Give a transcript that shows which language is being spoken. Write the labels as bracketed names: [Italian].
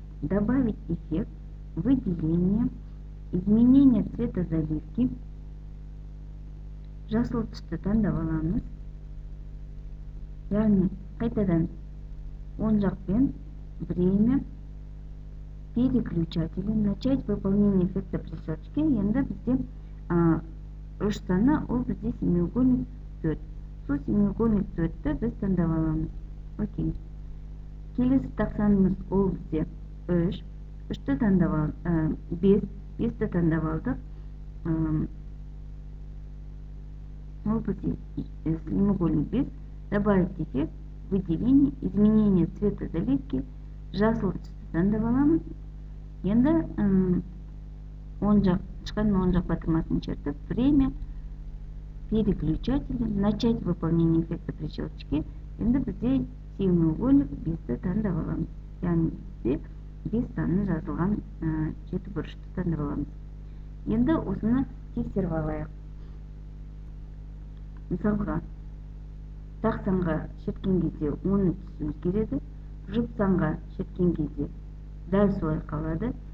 [Russian] Добавить эффект, выделение, изменение цвета заливки. [Kazakh] Жасыл түсті таңдап аламыз. Яғни қайтадан оң жақпен [Russian] время, переключатели, начать выполнение эффекта присадки. [Kazakh] Енді бізде 3 саны, ол бізде семиугольник 4. Сол семиугольник 4-ті біз таңдап аламыз. Окей. Келесі тақ санымыз ол бізде 3-ті таңдап алдық, 5-ті таңдап алдық. Ол бізде семиугольник 5. [Russian] Добавить эффект, выделение, изменение цвета заливки. [Kazakh] Жасыл түсті таңдап аламыз. Енді шыққан оң жақ батырмасын чертіп, [Russian] время, переключатели, начать выполнение эффекта при щелчке. [Kazakh] Енді бізде семиугольник 5-ті таңдап аламыз. Яғни бізде 5 саны жазылған жетібұрышты таңдап аламыз. Енді осыны тексеріп алайық. Мысалға, тақ санға шеткен кезде оның түсі өзгереді, жұп санға шеткен кезде дәл солай қалады.